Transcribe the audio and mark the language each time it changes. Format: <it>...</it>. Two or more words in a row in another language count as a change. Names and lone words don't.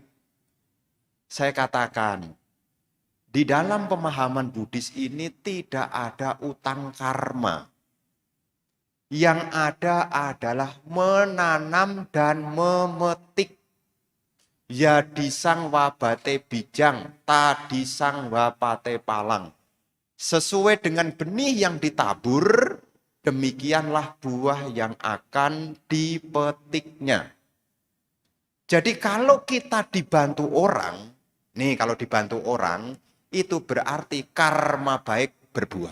<id>Saya katakan, di dalam pemahaman Buddhis ini tidak ada utang karma. Yang ada adalah menanam dan memetik.</id> <pi>Ya disang wabate bijang, tadisang wapate palang.</pi> <id>Sesuai dengan benih yang ditabur, demikianlah buah yang akan dipetiknya. Jadi kalau kita dibantu orang, nih kalau dibantu orang, itu berarti karma baik berbuah.</id>